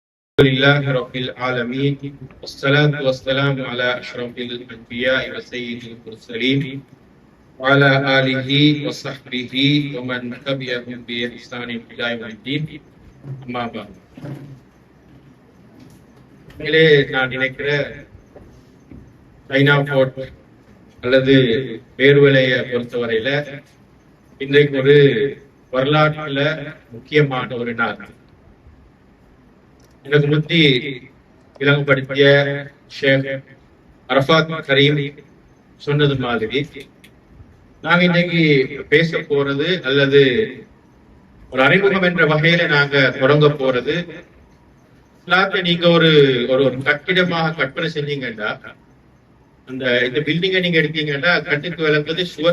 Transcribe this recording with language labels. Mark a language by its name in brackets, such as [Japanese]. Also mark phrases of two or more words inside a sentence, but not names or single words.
[Arabic] لله رب العالمين والصلاة والسلام على أشرف الأنبياء وسيد المرسلين وعلى آله وصحبه ومن تبعهم بإحسان إلى يوم الدين أما بعد. [Tamil] நான் நினைக்கிற சைனா போர்ட் அல்லது பேர்வலையை பொறுத்தவரையில இன்றைக்கு ஒரு வரலாற்றுல முக்கியமான ஒரு நாள். எனக்கு முந்தி விளங்கப்படுத்திய ஷேக் அரஃபாத் கரீம் சொன்னது மாதிரி நாங்க இன்னைக்கு பேச போறது அல்லது ஒரு அறிமுகம் என்ற வகையில நாங்க தொடங்க போறது, நீங்க ஒரு ஒரு கட்டிடமாக கற்பனை செஞ்சீங்கன்னா இந்த பில்டிங்கை நீங்க எடுத்தீங்கன்னா கட்டுக்கு விளங்குறது சுவர்.